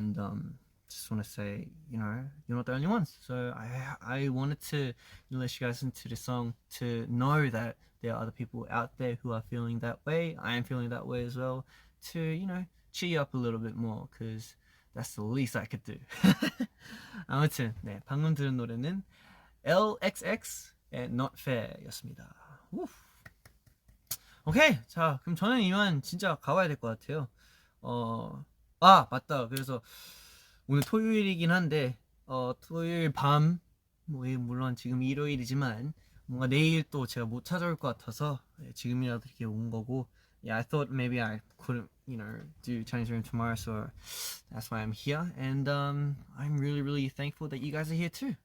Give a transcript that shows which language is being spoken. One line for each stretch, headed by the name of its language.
English: And just want to say, you know, you're not the only ones. So I wanted to let you guys into the song to know that there are other people out there who are feeling that way. I am feeling that way as well. To, you know, cheer you up a little bit more, because that's the least I could do.
Korean: 아무튼 네, 방금 들은 노래는 LXX의 Not Fair였습니다. 오케이, 자 그럼 저는 이만 진짜 가봐야 될 것 같아요. 맞다. 그래서 오늘 토요일이긴 한데 토요일 밤 물론 지금 일요일이지만 뭔가 내일 또 제가 못 찾아올 것 같아서 지금이라도 이렇게 온 거고.
English: Yeah, I thought maybe I couldn't, you know, do Chinese room tomorrow, so that's why I'm here. And I'm really, really thankful that you guys are here too.